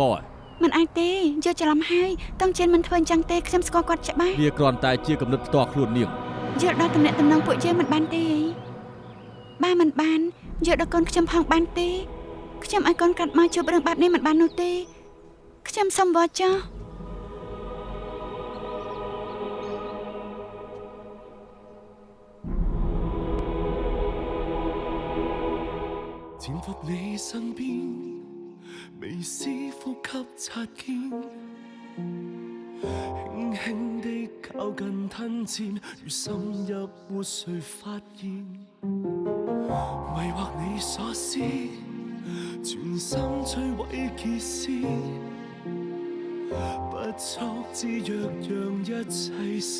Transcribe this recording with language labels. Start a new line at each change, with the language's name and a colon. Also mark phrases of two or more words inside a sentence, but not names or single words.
Khmer: មិនអាចទេយកច្រឡំហើយតាំងជាមិនធ្វើអញ្ចឹងទេខ្ញុំស្គាល់គាត់ច្បាស់ វាគ្រាន់តែជាគំនិតផ្ទាល់ខ្លួននាង យកដល់តំណែងតំណងពួកយើងមិនបានទេបើមិនបានយកដល់កូនខ្ញុំផងបានទេខ្ញុំឲ្យកូនកាត់មកជួបរឿងបែបនេះមិនបាននោះទេខ្ញុំសុំវល់ចុះ
Chinese: 潛伏你身邊，微絲呼吸擦肩，輕輕地靠近吞佔，如深入活誰發現，迷惑你所思，全心摧毀結絲，不速之約讓一切成。